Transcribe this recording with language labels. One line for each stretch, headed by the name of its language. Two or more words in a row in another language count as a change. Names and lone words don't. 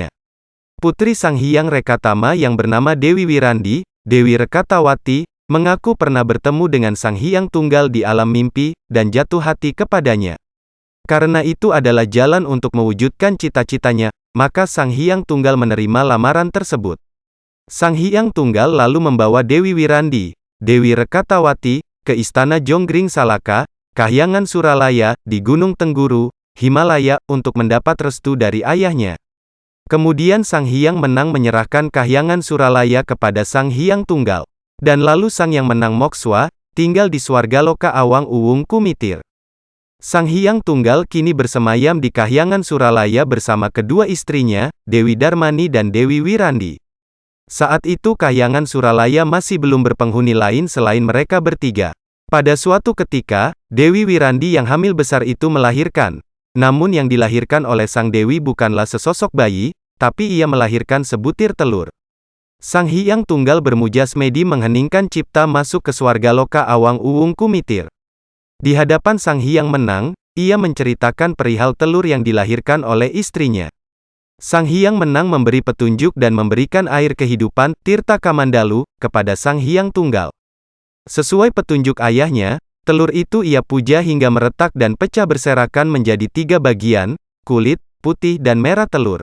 Indonesian: Putri Sang Hyang Rekatama yang bernama Dewi Wirandi, Dewi Rekatawati, mengaku pernah bertemu dengan Sang Hyang Tunggal di alam mimpi, dan jatuh hati kepadanya. Karena itu adalah jalan untuk mewujudkan cita-citanya, maka Sang Hyang Tunggal menerima lamaran tersebut. Sang Hyang Tunggal lalu membawa Dewi Wirandi, Dewi Rekatawati, ke istana Jonggring Salaka, Kahyangan Suralaya, di Gunung Tengguru, Himalaya, untuk mendapat restu dari ayahnya. Kemudian Sang Hyang Menang menyerahkan Kahyangan Suralaya kepada Sang Hyang Tunggal. Dan lalu Sang Hyang Menang Mokswa, tinggal di Swargaloka Awang Uwung Kumitir. Sang Hyang Tunggal kini bersemayam di Kahyangan Suralaya bersama kedua istrinya, Dewi Darmani dan Dewi Wirandi. Saat itu Kahyangan Suralaya masih belum berpenghuni lain selain mereka bertiga. Pada suatu ketika, Dewi Wirandi yang hamil besar itu melahirkan. Namun yang dilahirkan oleh Sang Dewi bukanlah sesosok bayi, tapi ia melahirkan sebutir telur. Sang Hyang Tunggal bermujasmedi mengheningkan cipta masuk ke Swargaloka Awang Uwung Kumitir. Di hadapan Sang Hyang Menang, ia menceritakan perihal telur yang dilahirkan oleh istrinya. Sang Hyang Menang memberi petunjuk dan memberikan air kehidupan, Tirta Kamandalu, kepada Sang Hyang Tunggal. Sesuai petunjuk ayahnya, telur itu ia puja hingga meretak dan pecah berserakan menjadi 3 bagian, kulit, putih dan merah telur.